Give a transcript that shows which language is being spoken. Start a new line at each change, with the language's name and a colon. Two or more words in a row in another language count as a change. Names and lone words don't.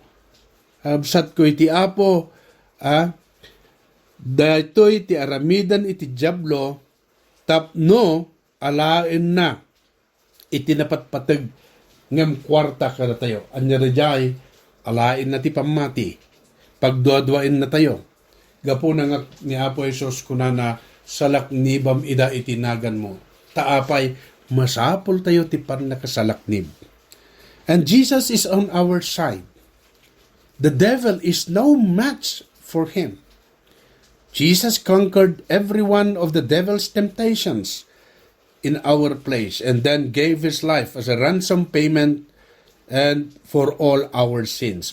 Iloko: Absat ko iti Apo, dagitoy ti aramidan iti Diablo, tapno alain na iti napatpatag ngam kwarta kada tayo. Anya rajay, alain na ti pamati, pagduadwain na tayo. Gapo na nga ni Apo Jesus kunana salaknibam ida itinagan mo. Taapay, masapol tayo ti pan nakasalaknib.
English: And Jesus is on our side. The devil is no match for Him. Jesus conquered every one of the devil's temptations in our place and then gave His life as a ransom payment and for all our sins.